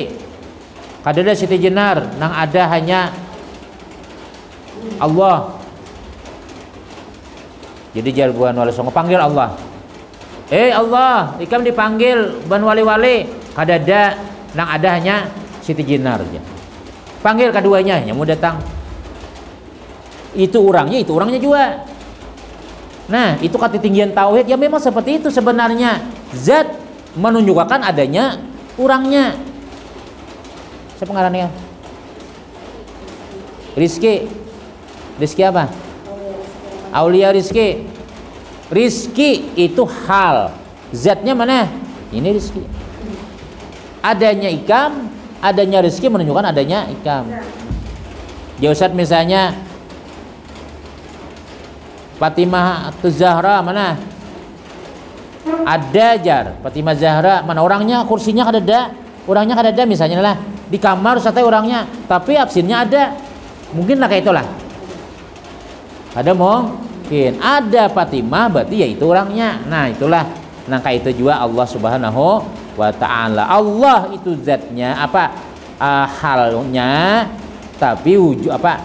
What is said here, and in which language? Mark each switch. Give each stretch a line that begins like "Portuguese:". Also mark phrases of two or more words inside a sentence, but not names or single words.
Banjar: Kadada Siti Jenar nang ada hanya Allah. Jadi jar bukan Wali Songo panggil Allah. Allah, ikam dipanggil bukan wali-wali. Kadada nang ada hanya Siti Jenar aja. Panggil keduanya yang mau datang. Itu orangnya juga. Nah, itu ketinggian tauhid ya, memang seperti itu sebenarnya. Zat menunjukkan adanya orangnya. Siapa ngarannya? Rizki. Rizki apa? Aulia Rizki. Rizki itu hal. Zatnya mana? Ini rizki. Adanya ikam, adanya rizki menunjukkan adanya ikam. Ya Ustaz, misalnya Fatimah Zahra mana? Ada jar Fatimah Zahra, mana orangnya? Kursinya kadada, orangnya kadada misalnya lah. Di kamar Ustaz orangnya, tapi absennya ada. Mungkin lah kayak itulah. Ada mungkin ada Fatimah, berarti ya itu orangnya. Nah, itulah. Nah, kayak itu juga Allah Subhanahu wa ta'ala. Allah itu zatnya apa? Halnya, tapi wujud apa?